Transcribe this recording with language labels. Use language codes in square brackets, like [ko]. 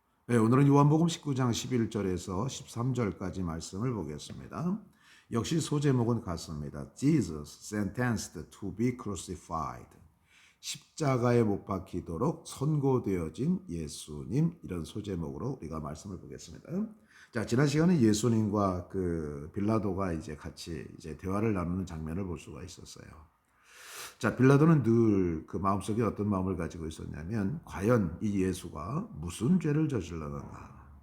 [ko] 네, 오늘은 요한복음 19장 11절에서 13절까지 말씀을 보겠습니다. 역시 소제목은 같습니다. [en] Jesus sentenced to be crucified. [ko] 십자가에 못 박히도록 선고되어진 예수님, 이런 소제목으로 우리가 말씀을 보겠습니다. 자, 지난 시간에 예수님과 빌라도가 이제 같이 대화를 나누는 장면을 볼 수가 있었어요. 자, 빌라도는 늘 그 마음속에 어떤 마음을 가지고 있었냐면, 과연 이 예수가 무슨 죄를 저질렀는가?